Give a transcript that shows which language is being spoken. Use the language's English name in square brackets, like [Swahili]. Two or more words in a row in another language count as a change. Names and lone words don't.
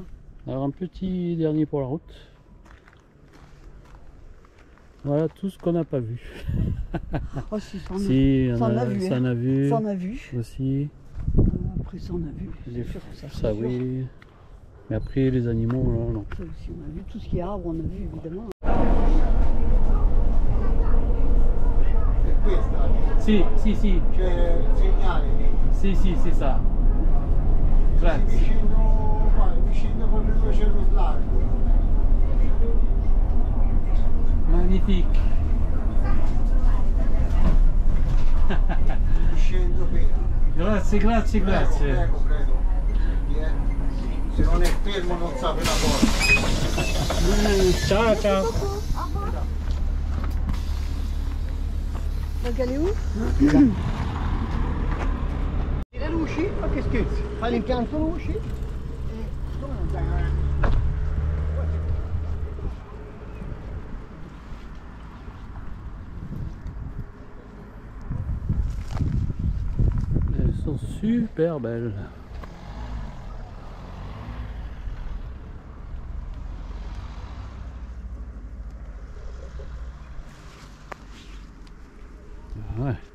[French] Alors un petit dernier pour la route. Voilà tout ce qu'on n'a pas vu. Oh, si, ça on a vu. ça en a vu. Ça en a vu. Aussi. Après, ça on a vu. Les, C'est sûr, ça c'est sûr. oui. Mais après les animaux, là, non. Ça aussi, on a vu. Tout ce qui est arbre, on a vu évidemment. [Italian] Si, si, si. C'è il segnale lì. Si, si, [French] c'est ça. [Italian] Grazie. Vicino proprio dove c'è lo slargo. [French] Magnifique. [Italian] Scendo qui. Grazie, grazie, grazie. Prego, prego. Se non è fermo non sa per la porta. Ciao, ciao. [French] Donc elle est où? [Italian] Le luci? Ma che scherzi? Fai l'impianto luci? [French] Elles sont super belles. Ouais.